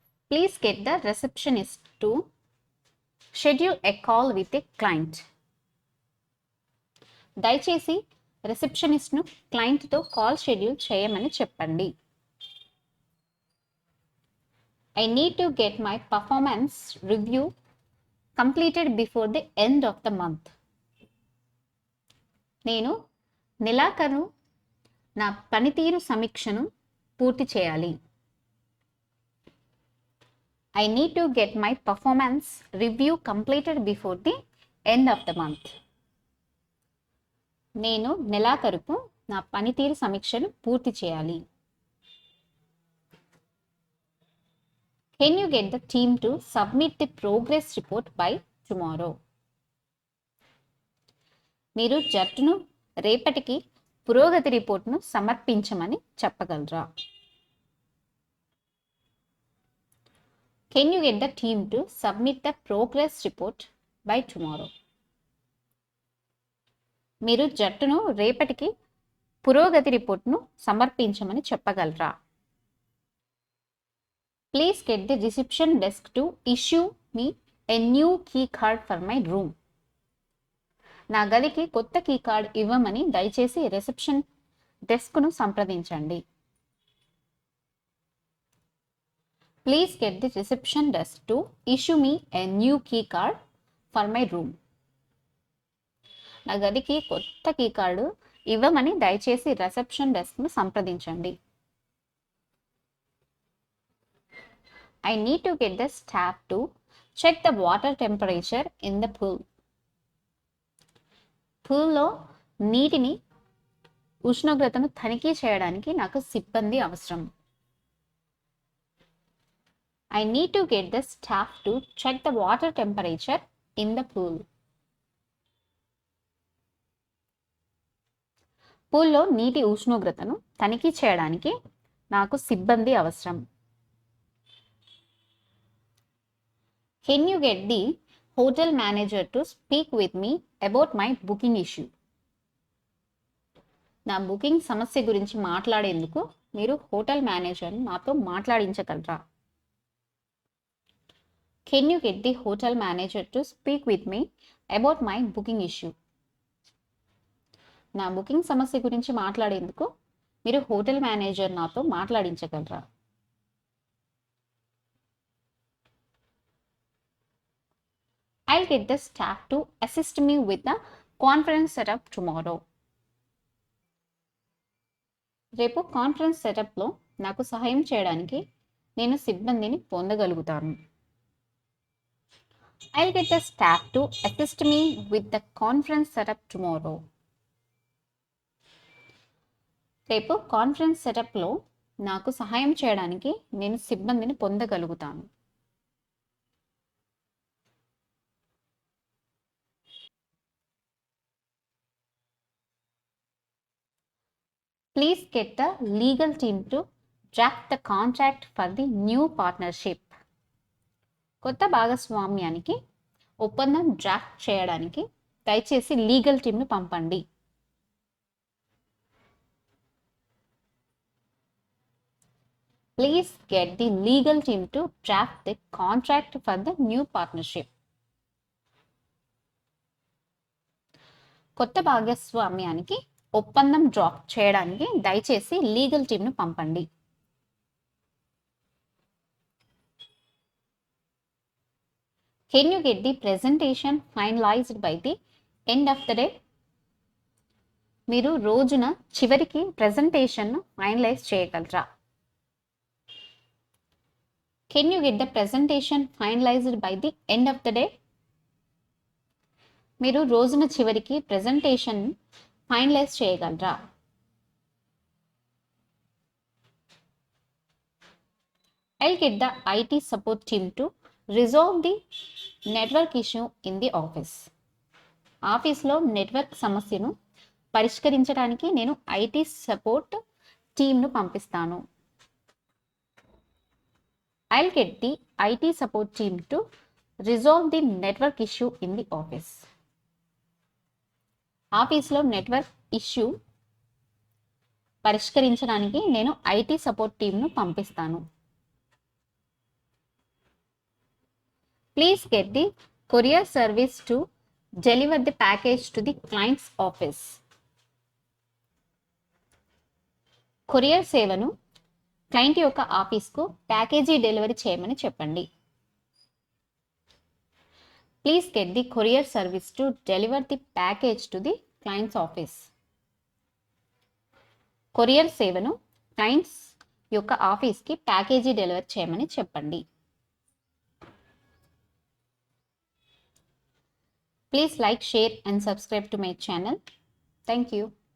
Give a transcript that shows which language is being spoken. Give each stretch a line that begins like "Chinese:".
English: Please get the receptionist to schedule a call with a client.
Telugu: దయచేసి రిసెప్షనిస్ట్ను క్లయింట్తో call schedule చేయమని చెప్పండి.
English: I need to get my performance review completed before the end of the month.
Telugu: నేను నెలాఖరు నా పనితీరు సమీక్షను పూర్తి చేయాలి.
English: I need to get my performance review completed before the end of the month.
Telugu: నేను నెలాఖరుకు నా పనితీరు సమీక్షను పూర్తి చేయాలి.
English: Can you get the team to submit the progress report by tomorrow?
Telugu: మీరు జట్టును రేపటికి పురోగతి రిపోర్ట్ను సమర్పించమని చెప్పగలరా?
English: Can you get the team to submit the progress report by tomorrow?
Telugu: మీరు జట్టును రేపటికి పురోగతి రిపోర్ట్ను సమర్పించమని చెప్పగలరా?
English: Please get the reception desk to issue me a new key card for my room.
Telugu: నా గదికి కొత్త కీ కార్డ్ ఇవ్వమని దయచేసి రిసెప్షన్ డెస్క్ను సంప్రదించండి.
English: Please get the reception desk to issue me a new key card for my room.
Telugu: నా గదికి కొత్త key card ఇవ్వమని దయచేసి రిసెప్షన్ డెస్క్ను సంప్రదించండి.
English: I need to get the staff to check the water temperature in the pool.
Telugu: పూల్లో నీటిని ఉష్ణోగ్రతను తనిఖీ చేయడానికి నాకు సిబ్బంది అవసరం.
English: I need to get the staff to check the water temperature in the pool.
Telugu: పూల్లో నీటి ఉష్ణోగ్రతను తనిఖీ చేయడానికి నాకు సిబ్బంది అవసరం.
English: Can you get the hotel manager to speak with me about my booking issue?
Telugu: నా బుకింగ్ సమస్య గురించి మాట్లాడేందుకు మీరు హోటల్ మేనేజర్ను నాతో మాట్లాడించగలరా?
English: Can you get the hotel manager to speak with me about my booking issue?
Telugu: నా బుకింగ్ సమస్య గురించి మాట్లాడేందుకు మీరు హోటల్ మేనేజర్ నాతో మాట్లాడించగలరా?
English: I'll get the staff to assist me with the conference setup tomorrow.
Telugu: రేపు కాన్ఫరెన్స్ సెటప్లో నాకు సహాయం చేయడానికి నేను సిబ్బందిని పొందగలుగుతాను.
English: I'll get the staff to assist me with the conference setup tomorrow.
Telugu: రేపు కాన్ఫరెన్స్ సెటప్లో నాకు సహాయం చేయడానికి నేను సిబ్బందిని పొందగలుగుతాను.
English: Please get the legal team to draft the contract for the new partnership.
Telugu: కొత్త భాగస్వామ్యానికి ఒప్పందం డ్రాఫ్ట్ చేయడానికి దయచేసి లీగల్ టీంను పంపండి.
English: Please get the legal team to draft the contract for the new partnership.
Telugu: కొత్త భాగస్వామ్యానికి ఒప్పందం డ్రాఫ్ట్ చేయడానికి దయచేసి లీగల్ టీంను పంపండి.
English: Can you get the presentation finalized by the end of the day?
Telugu: మీరు రోజున చివరికి ప్రెజెంటేషన్ను ఫైనలైజ్ చేయగలరా?
English: Can you get the presentation finalised by the end of the day?
Telugu: మీరు రోజున చివరికి ప్రెజెంటేషన్ ఫైనలైజ్ చేయగలరా?
English: I'll get the IT support team to resolve the network issue in the office.
Telugu: ఆఫీస్లో network సమస్యను పరిష్కరించడానికి నేను ఐటీ సపోర్ట్ టీమ్ను పంపిస్తాను.
English: I'll get the IT support team to resolve the network issue in the office.
Telugu: ఆఫీస్లో network issue పరిష్కరించడానికి నేను IT support టీమ్ను పంపిస్తాను.
English: Please get the courier service to deliver the package to the client's office.
Telugu: Courier సేవను client యొక్క ఆఫీస్కు package delivery చేయమని చెప్పండి.
English: Please get the courier service to deliver the package to the client's office.
Telugu: Courier సేవను clients యొక్క ఆఫీస్కి package delivery చేయమని చెప్పండి.
English: Please like, share and subscribe to my channel. Thank you.